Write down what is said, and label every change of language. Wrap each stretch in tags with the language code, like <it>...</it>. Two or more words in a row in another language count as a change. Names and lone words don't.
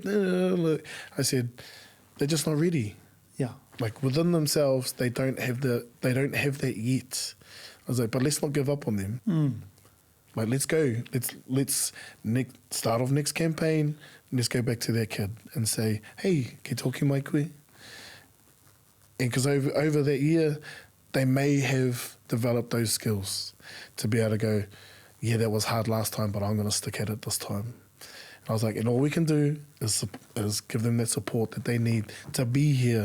<en>I said, they're just not ready. Yeah. Like within themselves, they don't have that yet. I was like, but let's not give up on them. Like, let's go. Let's start off next campaign. Let's go back to that kid and say,</en> <mi>hey, ke toki mai koe?</mi> <en>And because over that year, they may have developed those skills to be able to go, yeah, that was hard last time, but I'm going to stick at it this time. I was like, and all we can do is give them that support that they need to be here.</en>